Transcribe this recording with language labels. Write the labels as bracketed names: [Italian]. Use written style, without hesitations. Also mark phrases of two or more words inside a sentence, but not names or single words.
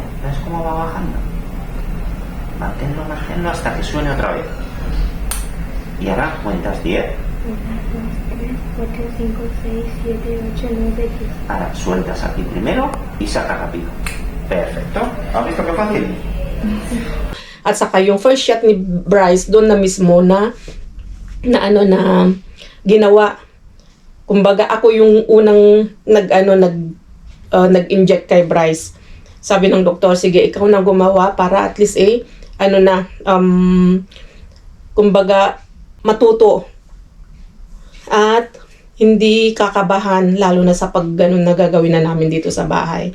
[Spanish] ¿Ves cómo va bajando? Manténlo hasta que suene otra vez. Y ahora cuentas 10. 1, 2, 3, 4, 5, 6, 7, 8, 9, 10. Ahora sueltas aquí primero y saca rápido. Perfecto. ¿Has visto qué fácil? [Filipino] At saka yung [English] first shot [Filipino] ni Bryce doon na mismo na ginawa Kumbaga ako yung unang nag-inject kay Bryce. Sabi ng doktor, sige, ikaw na gumawa para [English] at least [Filipino] kumbaga matuto at hindi kakabahan, lalo na sa pag ganun na gagawin na namin dito sa bahay.